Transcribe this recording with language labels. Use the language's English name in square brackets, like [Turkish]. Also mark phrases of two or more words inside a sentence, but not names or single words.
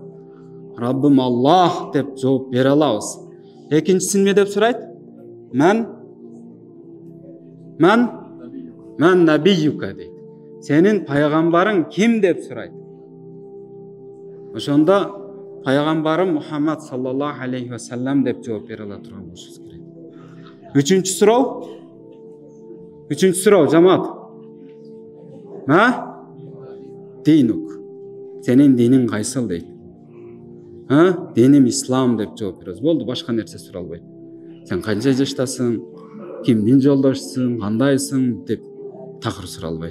[Kyrgyz] Раббим Аллах деп жооп бере алабыз. Экинчиси эмне деп сурайт? [Arabic] من نبيك дейт. [Kyrgyz] Сенин пайгамбарың ким деп сурайт. Ошондо пайгамбарым Мухаммад [Arabic] صلى الله عليه وسلم [Kyrgyz] деп жооп бере ала турган болушубуз керек. Үчүнчү суроо жамаат. Динук. Сенин диниң кайсыл дейт. Диним ислам деп жооп беребиз. Болду, башка нерсе суралбайт. Сен канча жаштасың, кимдин жолдошусуң, кандайсың деп такыр суралбайт.